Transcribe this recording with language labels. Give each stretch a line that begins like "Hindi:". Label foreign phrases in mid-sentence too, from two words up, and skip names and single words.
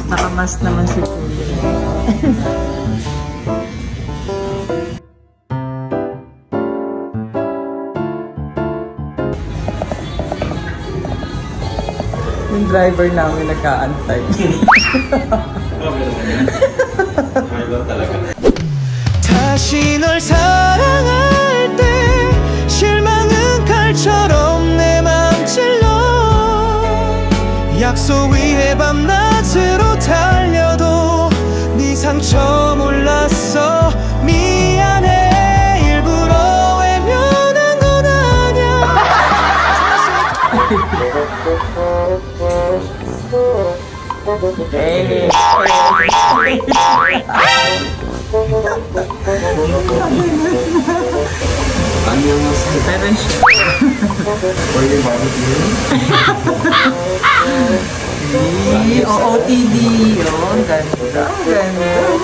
Filipino: Nakamas naman si Kuya. Yung driver namin nagkaantay.
Korean: 다시 널 사랑할 때 실망은 칼처럼 내 맘 찔러 약속 위에 밤낮으로 달려도 네 상처 몰랐어 미안해 일부러 외면한 건 아냐
Filipino: Pero siya. OOTD yun. Ganda. Ganda.